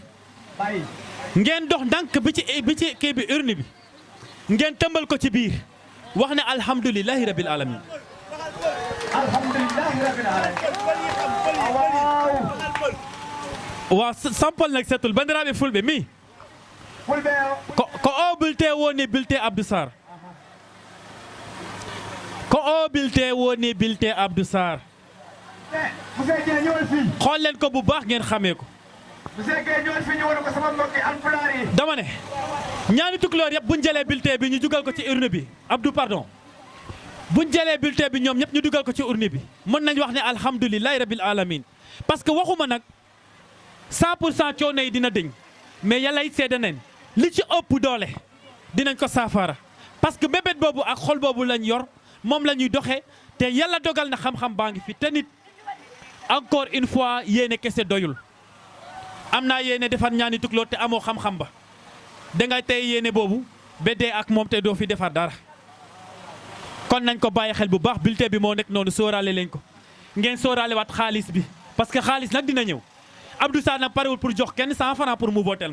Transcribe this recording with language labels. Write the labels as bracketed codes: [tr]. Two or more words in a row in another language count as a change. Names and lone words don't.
[wo] bàyyi. ngeen dox ndànk bi ci kii bi urne bi ngeen tëmbal ko ci biir wax ne [ar] الحمد لله رب العالمين. الحمد لله رب العالمين. [wo] waaw. waaw sampal nag [ff] setul bandiraɓe fulɓe mi fulɓe o. ko o bulletin woni bulletin Abdou Sarr ko o bulletin woni bulletin Abdou Sarr [wo] monsieur Guèye ñëwal fii. xool leen ko bu baax ngeen xamee ko. monsieur Guèye ñëwal fii ñu war ko sama mbokki alpulaar yi. dama ne ñaani tukulóor yëpp buñ jëlee bulletin bi ñu dugal ko ci urne bi Abdou pardon buñ jëlee bulletin bi ñoom ñëpp ñu dugal ko ci urne bi mën nañ wax ne [ar] الحمد لله رب العالمين [fr] parce que [wo] waxuma nag 100% coono yi dina dëñ mais yàlla it seede nañ li ci ëpp doole dinañ ko saafara [fr] parce que [wo] bébét boobu ak xol boobu lañ yor moom la ñuy doxee te yàlla dogal na xam-xam baa ngi fi te nit [fr] encore une fois [wo] yéene kese doyul am naa yéene defar ñaani tukulóor te amoo xam-xam ba dangay tey yéene boobu ba dee ak moom te doo fi defar dara kon nañ ko bàyyi xel bu baax bulletin bi moo nekk noonu sóoraale leen ko ngeen sóoraale waat xaalis bi [fr] parce que [wo] xaalis nag dina ñëw Abdou Sarr nag parewul pour jox kenn 100 francs pour mu votel